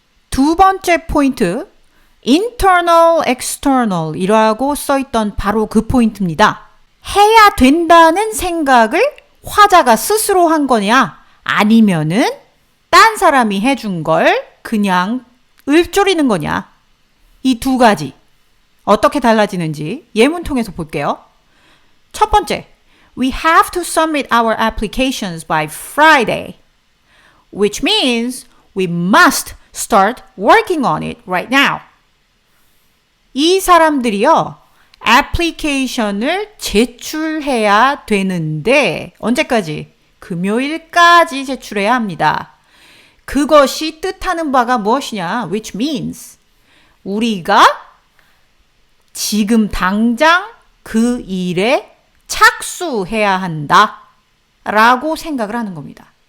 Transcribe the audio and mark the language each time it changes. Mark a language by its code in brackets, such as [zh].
[ko] 두 번째 포인트, internal, external 이라고 써있던 바로 그 포인트입니다. 해야 된다는 생각을 화자가 스스로 한 거냐 아니면은 딴 사람이 해준 걸 그냥 읊조리는 거냐. 이 두 가지 어떻게 달라지는지 예문 통해서 볼게요. 첫 번째, [en] we have to submit our applications by Friday, which means we must start working on it right now. [ko] 이 사람들이요, 애플리케이션을 제출해야 되는데 언제까지? 금요일까지 제출해야 합니다. 그것이 뜻하는 바가 무엇이냐? [en] Which means [ko] 우리가 지금 당장 그 일에 착수해야 한다 라고 생각을 하는 겁니다.